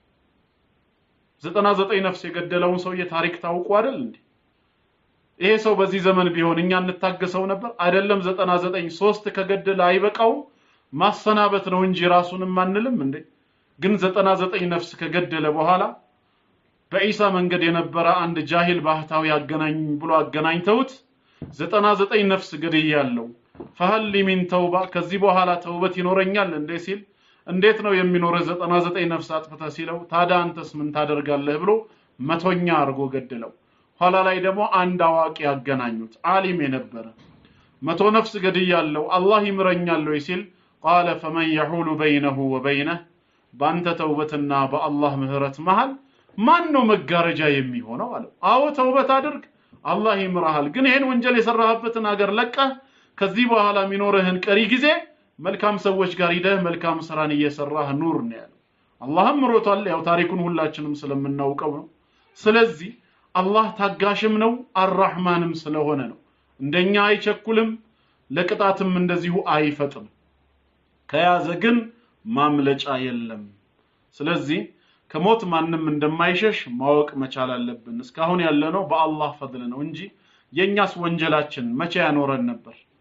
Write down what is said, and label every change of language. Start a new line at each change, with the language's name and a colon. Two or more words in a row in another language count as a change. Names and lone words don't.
Amharic: 99 ነፍስ የገደለውን ሰው የታሪክ ታውቁ አይደል እንዴ ይሄ ሰው በዚህ ዘመን ቢሆን እኛ እንታገሰው ነበር አይደለም 99 3 ከገደለ አይበቃው ማሰናበት ነው እንጂ ራሱንም ማንልም እንዴ ግን 99 ነፍስ ከገደለ በኋላ በኢሳ መንገድ የነበረ አንድ ጃሂል ባህታዊ ያገናኝ ብሎ አገናኝተውት 99 ነፍስ ገድያለው
Arabic: فهل من توبه
Amharic: ከዚህ በኋላ ተውበት ይኖረኛል እንዴ ሲል እንዴት ነው የሚኖር 99 ነፍስ አጥፍታ ሲለው ታዲያ አንተስ ምን ታደርጋለህ ብሎ መቶኛ አርጎ ገደለው ኋላ ላይ ደግሞ አንድ አዋቂ ያገናኙት ዓሊም የነበረ 100 ነፍስ ገድያለው አላህ ይምረኛል ወይ ሲል
Arabic: قال فمن يحول بينه وبينه
Amharic: ባንተ ተውበትና በአላህ ምህረት መሃል ማን ነው መጋረጃ የሚሆነው አለው አዎ ተውበት አድርግ አላህ ይምራሃል ግን ይሄን ወንጀል የሰራህበትን ሀገር ለቀህ ከዚህ በኋላ ሚኖርህን ቀሪ ጊዜ መልካም ሰዎች ጋር ሄደህ መልካም ስራን እየሰራህ ኑር ነው ያለው አላህም ምሮታል ያው ታሪኩን ሁላችንም ስለምናውቀው ነው ስለዚህ አላህ ታጋሽም ነው አርራህማንም ስለሆነ ነው እንደኛ አይቸኩልም ለቅጣትም እንደዚሁ አይፈጥም ከያዘ ግን ማምለጫ የለም ስለዚህ ከሞት ማንንም እንደማይሸሽ ማወቅ መቻል አለብን እስካሁን ያለነው በአላህ ፈድል ነው እንጂ የኛስ ወንጀላችን መቼ ያኖረን ነበር